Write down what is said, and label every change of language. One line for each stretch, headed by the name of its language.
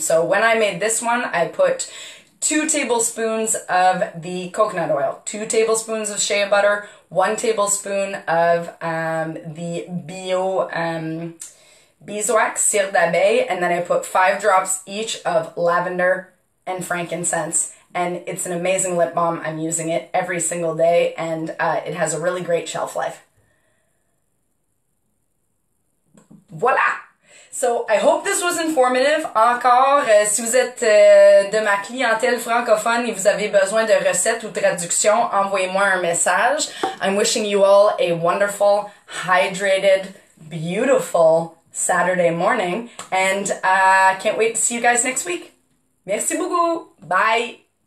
English: So when I made this one, I put 2 tablespoons of the coconut oil, 2 tablespoons of shea butter, 1 tablespoon of the beeswax, cire d'abeille, and then I put 5 drops each of lavender and frankincense. And it's an amazing lip balm. I'm using it every single day, and it has a really great shelf life. Voila! So, I hope this was informative.
French: Encore, si vous êtes de ma clientèle francophone et vous avez besoin de recettes ou traductions, envoyez-moi un message.
English: I'm wishing you all a wonderful, hydrated, beautiful Saturday morning, and can't wait to see you guys next week.
French: Merci beaucoup.
English: Bye.